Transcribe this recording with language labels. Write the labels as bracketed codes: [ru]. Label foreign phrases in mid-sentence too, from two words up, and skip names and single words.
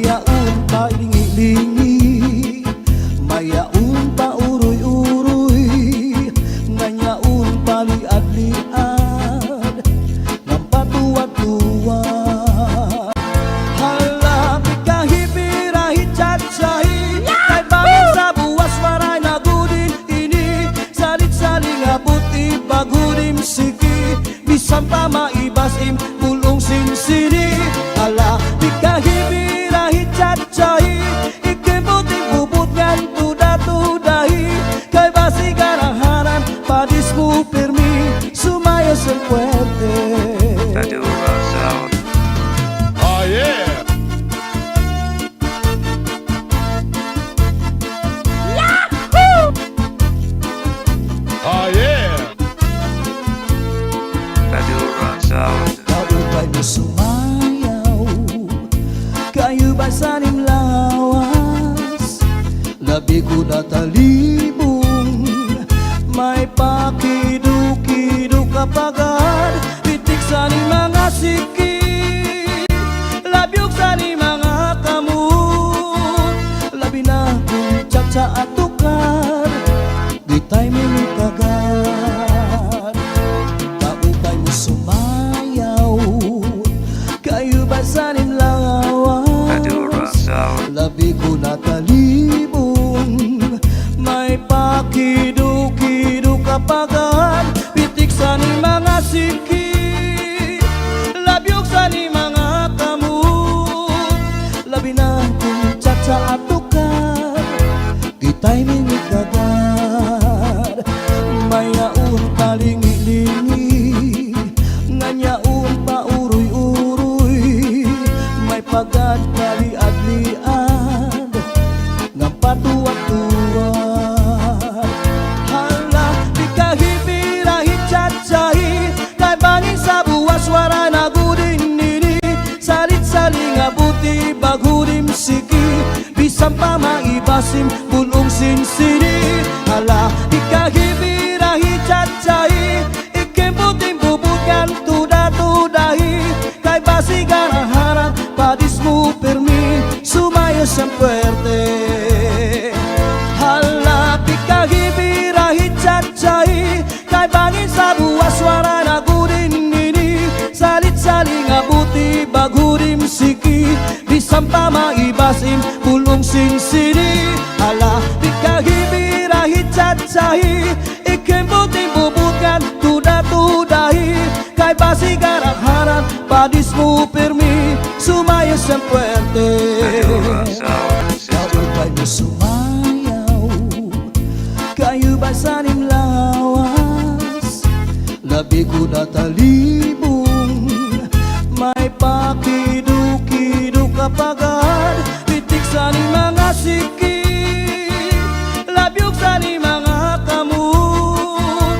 [war] Mayaon pa lingi-lingi, mayaon pa uroy-uroy, nganyaon pa liad-liad, ng patuwad-tuwad. Halapit ka hipirahit chat-chahi, kay bangin sa buwas maray na gudin ini, salit-saling abuti bagudim siki, bisan pa maibasim bulong sinsini. Halapit ka hipirahit chat-chahi, ikibuting bubut ngan tuda-tudahi, kay basi garahanan padis mo permi, sumayos ang puwerte. Madura Sound. [en] Oh yeah! Oh yeah! [war] Madura Sound. Kaupay mo sumayaw, kayo ba sanim lawas? Labi ko natalibong, may pakido-kido kapagad. Pitik sa ni mga siki, labyog sa ni mga kamot. Labi na kong tsa-tsa at tukar, gitay mingit kagad. Kaupay mo sumayaw, kayo ba sanim Madura lawas? Sound. Labi ko natalibong, may pakido-kido kapagad. Pitik sa ni mga siki, labyog sa ni mga kamot. Labi na kong tsa-tsa at tukar, gitay mingit kagad. Mayaon pa lingi-lingi, nganyaon pa uroy-uroy, may pagad kaliad-liad, ng patuwad-tuwad. Hala, di ka hipirahit chat-chahi, kay bangin sa buwas waray na gudin nini, salit-saling abuti bagudim siki, bisan pa maibasim bulong sinsini. Hala, di ka hipirahit chat-chahi, ikibuting bubukan tuda-tudahi, kay basi garahanan padis mo permi, sumayos ang puwerte. Halapit ka hipirahit chat-chahi, kay bangin sa buwas wara na gudin nini, salit-saling abuti bagudim siki, bisan pa maibasim bulong sinsini. Halapit ka hipirahit chat-chahi, ikibuting bubukan tuda-tudahi, kay basi garahanan padis mo permi, sumayos ang puwerte. Madura Sound System. Kaupay mo sumayaw, kayo ba sanim lawas? Labi ko natalibong, may pakido-kido kapagad. Pitik sa ni mga siki, labyog sa ni mga kamot.